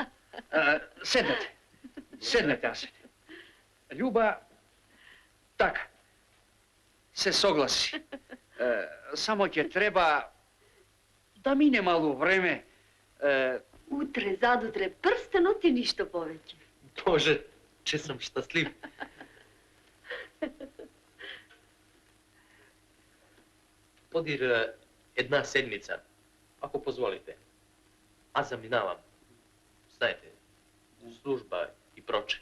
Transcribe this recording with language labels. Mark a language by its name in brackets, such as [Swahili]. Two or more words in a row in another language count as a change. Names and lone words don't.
[Macedonian] Седнете. Седнете, Асете. Лjuba, така, се согласи. Само ќе треба да мине мало време. Утре, задутре, прстенот и ништо повеќе. [Bulgarian] Боже, че съм щастлив. Подир една седмица, ако позволите. Аз заминавам. Знаете, служба и проче.